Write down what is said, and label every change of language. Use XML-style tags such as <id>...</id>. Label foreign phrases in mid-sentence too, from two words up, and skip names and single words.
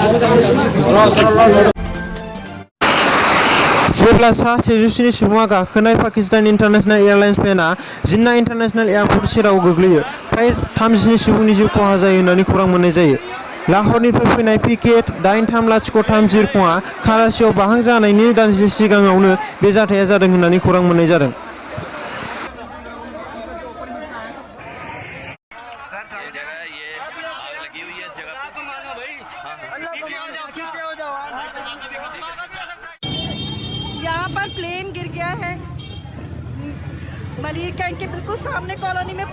<brx>जेब्ला सा 107 सुबुङा गाखोनाय पाकिस्तान इन्टारनेशनेल एयारलाइन्स प्लेनआ जिन्ना इन्टारनेशनेल एयारपर्ट सेराव गोग्लैयो, फ्राय 37 सुबुंनि जिउ खहा जायो होननानै खौरां मोननाय जायो। लाहौरनिफ्राय फैनाय पिकेट 8303 बिरखंआ कराचियाव बाहां जानायनि दानसे सिगाङावनो बे जाथाया जादों होननानै खौरां मोननाय जादों।</brx> <ur>یہاں پر پلین گر گیا ہے ملیر کینٹ کے بالکل سامنے کالونی میں.</ur>